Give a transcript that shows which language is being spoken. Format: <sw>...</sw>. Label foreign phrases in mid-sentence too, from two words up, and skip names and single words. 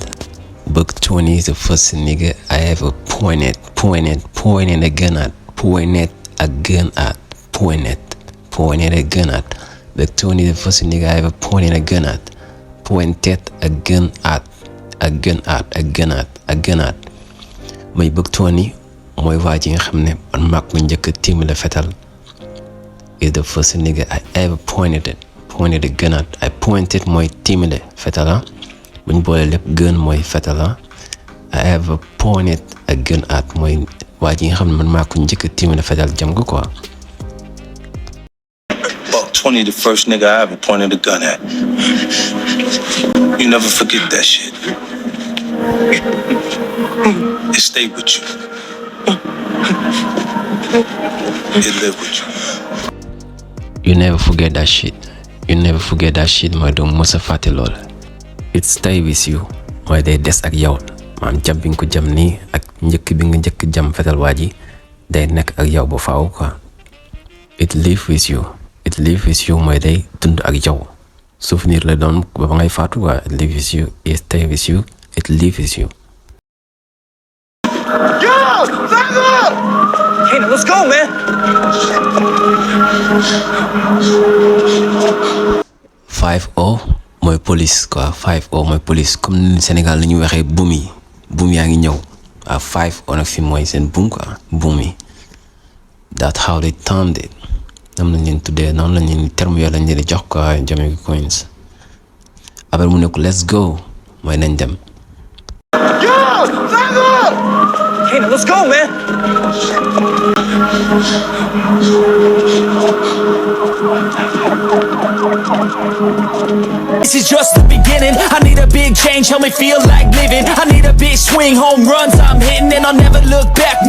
<en>Buck 20 is the first nigga I ever pointed a gun at. Pointed a gun at. Buck 20 is the first nigga I ever pointed a gun at. Pointed a gun at.</en> <wo>Mooy Buck 20 mooy waa ji nga xam ne man maa ko njëkk a tiimale fetal.</wo> <en>Is the first nigga I ever pointed a gun at. I pointed</en> <wo>mooy tiimale fetal buñ boole lépp gun mooy fetal</wo> <en>I ever pointed a gun at</en> <wo>mooy waa ji nga xam ne man maa ko njëkk a tiimale fetal jam ko quoi.</wo> <en>Buck 20, the first nigga I ever pointed a gun at. You never forget that shit. It stayed with you. It lived with you. You never forget that shit.</en> <wo>Mooy doo mos a fàtte lool.</wo> <en>It stay with you</en> <wo>mooy day des ak yow. Maam jam bi nga ko jam nii ak njëkk bi nga njëkk jam fetal waa ji day nekk ak yow ba faaw quoi.</wo> <en>It live with you</en> <wo>mooy day dund ak yow. Souvenir la doon ba ngay faatu quoi.</wo> <en>It live with you, it stay with you, it live with you. Yo! Janguëu! Hey, let's go, man.</en> <wo>5-0 mooy police quoi. 5-0 mooy police comme ni Sénégal la ñuy waxee buum yaa ngi ñëw. 5-0 nag fi mooy seen buum quoi. Buum yi.</wo> <en>That's how they termed it.</en> <wo>noonu lañ leen tuddee noonu lañ leen terme yooyu lañ leen di jox quoi Jamaica Coins. après mu ne ko</wo> <en>let's go</en> <wo>mooy nañ dem. Yo! Janguëu!</wo> <en>Hey, let's go, man. This is just the beginning. I need a big change, help me feel like living. I need a big swing, home runs I'm hitting, and I'll never look back.</en>